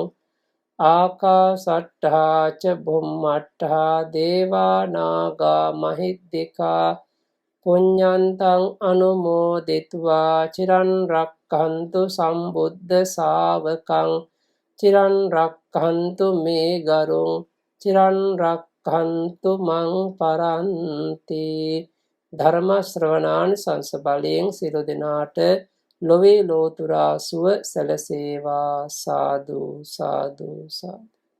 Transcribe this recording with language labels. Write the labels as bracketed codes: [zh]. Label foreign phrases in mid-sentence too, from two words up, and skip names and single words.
[pi] ආකාසට්ඨා ච බුම්මට්ඨා දේවා නාග මහිත්‍තිකා පුඤ්ඤන්තං අනුමෝදිත්වා චිරන් රක්ඛන්තු සම්බුද්ධ ශාවකං. චිරන් රක්ඛන්තු මේ ගරුං චිරන් රක්ඛන්තු මං පරන්ති. [si] ධර්ම ශ්‍රවණාන් සංස බලයෙන් සියලු දෙනාට ලොවේ ලෝතුරා සුව සැලසේවා. සාදු සාදු සාදු.